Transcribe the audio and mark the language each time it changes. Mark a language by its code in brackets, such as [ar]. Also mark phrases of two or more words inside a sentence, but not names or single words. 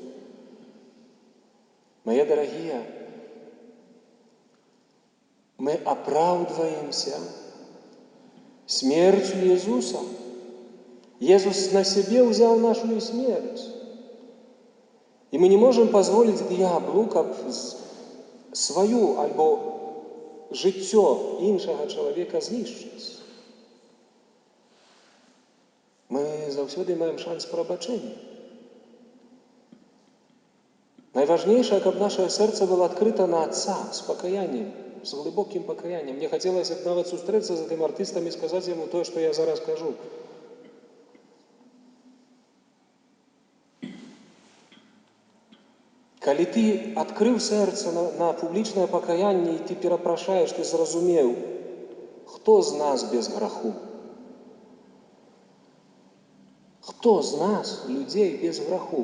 [ru] Мои дорогие, мы оправдываемся смертью Иисуса. Иисус на себе взял нашу смерть. И мы не можем позволить дьяволу, как свою [uk] або життя іншого чоловіка знищити. Ми завжди маємо шанс пробачення. Найважніше, щоб наше серце було відкрите на Отца з покаянням. з глибоким покаянням. Мне хотілося б навіть зустрітися з тим артистом і сказати йому те, що я зараз кажу. [be] Калі ты адкрыў сэрца на публічнае пакаянне і ты перапрашаеш, ты зразумеў, хто з нас без граху? Хто з нас, людзей, без граху?